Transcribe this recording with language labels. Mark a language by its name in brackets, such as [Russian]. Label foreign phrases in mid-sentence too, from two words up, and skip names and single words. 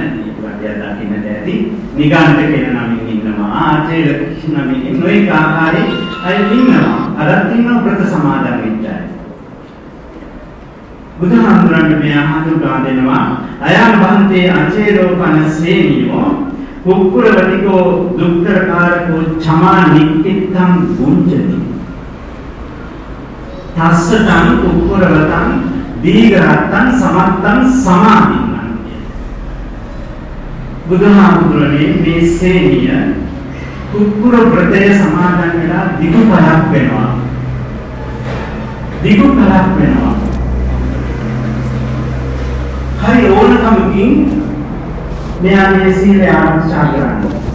[Sinhala] ඒක වගේ දකින්නට ඇති. නිගණ්ඨ කියන නමින් ඉන්නවා. ආචේල නමින් නොයි ආකාරයේ අය ඉන්නවා. අරත් ඉන්නවා ප්‍රත සමාදන් වෙච්චයි. බුදුහාමුදුරන්ට මේ හඳුනා දෙනවා. [Pali] අයං බන්තේ අචේලෝපන සේනියෝ कुक्कुरवतिको दुक्करकारको क्षमा निक्कितं गुंजति तस्सतं कुक्कुरवतं दीघरतं समत्तं समाधिन्नं [Sinhala] බුදුහාමුදුරනේ මේ සේනිය කුක්කුර වෘතය සමාදන් වෙලා දිගු පළක් වෙනවා. දිගු පළක් වෙනවා. හරි ඕනකමකින් මෙයා මේ සීලය ආරක්ෂා කරන්නේ.